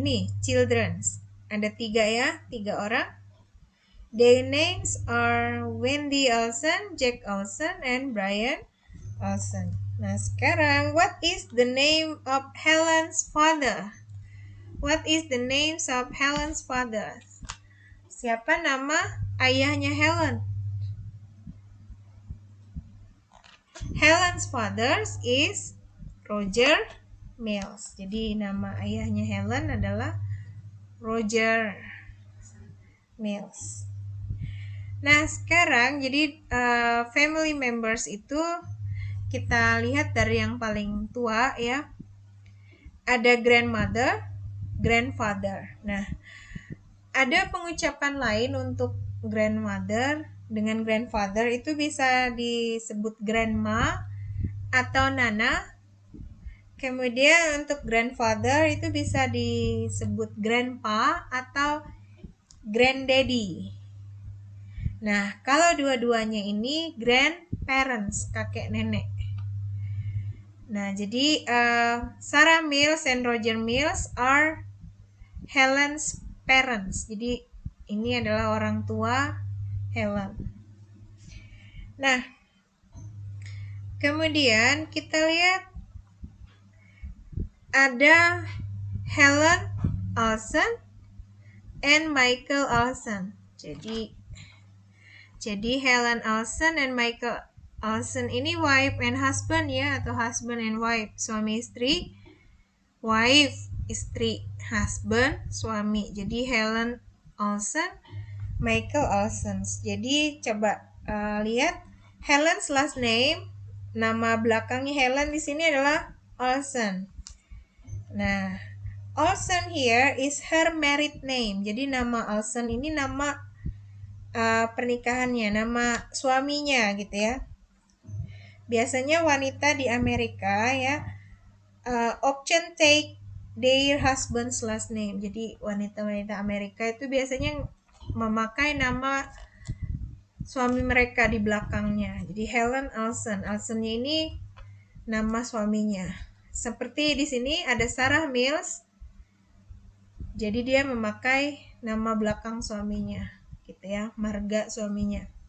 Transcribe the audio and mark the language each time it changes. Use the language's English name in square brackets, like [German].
[Indonesian] Ini children's. Ada 3 ya, 3 orang. [English] Their names are Wendy Olsen, Jack Olsen, and Brian Olsen. [Indonesian] Nah sekarang, [English] what is the name of Helen's father? What is the names of Helen's father? [Indonesian] Siapa nama ayahnya Helen? [English] Helen's father is Roger Mills. [Indonesian] Jadi nama ayahnya Helen adalah Roger Mills. Nah sekarang jadi family members itu kita lihat dari yang paling tua ya. Ada grandmother, grandfather. Nah ada pengucapan lain untuk grandmother dengan grandfather itu bisa disebut grandma atau nana. Kemudian untuk grandfather itu bisa disebut grandpa atau granddaddy. Nah, kalau dua-duanya ini grandparents, kakek nenek. Nah, jadi [English] Sarah Mills and Roger Mills are Helen's parents. [Indonesian] Jadi ini adalah orang tua Helen. Nah, kemudian kita lihat ada Helen Olsen and Michael Olsen. Jadi Helen Olsen and Michael Olsen ini [English] wife and husband [Indonesian] ya, atau [English] husband and wife, [Indonesian] suami istri. Wife, istri, husband, suami. Jadi Helen Olsen, Michael Olsen. Jadi coba lihat [English] Helen's last name, [Indonesian] nama belakangnya Helen di sini adalah Olsen. [English] Nah, Olsen here is her married name. [Indonesian] Jadi nama Olsen ini nama pernikahannya, nama suaminya gitu ya. Biasanya wanita di Amerika ya [English] often take their husband's last name. [Indonesian] Jadi wanita-wanita Amerika itu biasanya memakai nama suami mereka di belakangnya. Jadi Helen Olsen, Olsennya ini nama suaminya. Seperti di sini ada Sarah Mills. Jadi dia memakai nama belakang suaminya, gitu ya, marga suaminya.